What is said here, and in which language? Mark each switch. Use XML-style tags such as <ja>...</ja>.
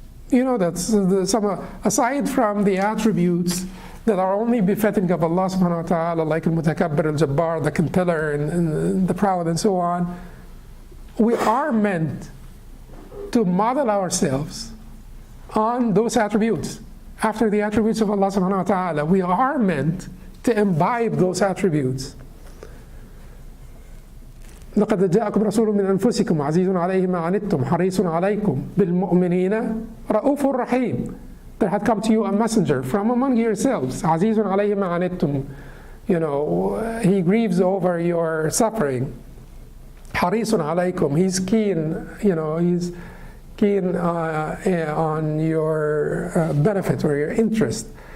<en>You know that aside from the attributes that are only befitting of Allah subhanahu wa ta'ala, like al-Mutakabbir, al-Jabbar, the compiler, and the proud, and so on, we are meant to model ourselves on those attributes, after the attributes of Allah subhanahu wa ta'ala. We are meant to imbibe those attributes.</en> <ar>لقد جاءكم رسول من أنفسكم عزيز عليه ما عنتم حريص عليكم بالمؤمنين رؤوف رحيم.</ar> <en>There had come to you a messenger from among yourselves.</en> <ar>عزيز عليه ما عنتم.</ar> <en>You know, he grieves over your suffering.</en> <ar>حريص عليكم.</ar> <en>He's keen, you know, he's keen on your benefit or your interest.</en>